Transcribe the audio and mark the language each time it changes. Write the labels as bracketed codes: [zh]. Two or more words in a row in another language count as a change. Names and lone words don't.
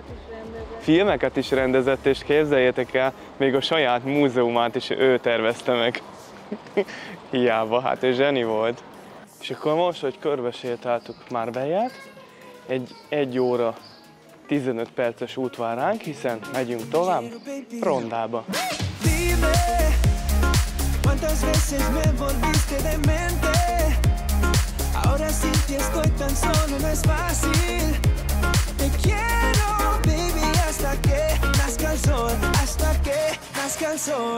[hu] Filmeket is rendezett, és képzeljétek el, még a saját múzeumát is ő tervezte meg. Hiába, hát ő zseni volt. És akkor most, hogy körbesétáltuk Marbellát, egy 1 óra 15 perces út vár ránk, hiszen megyünk tovább Rondába. [es] Dime, ¿cuántas veces me volviste demente? Ahora sin ti estoy tan solo, no es fácil. Te quiero, baby, hasta que nazca el sol, hasta que nazca el sol.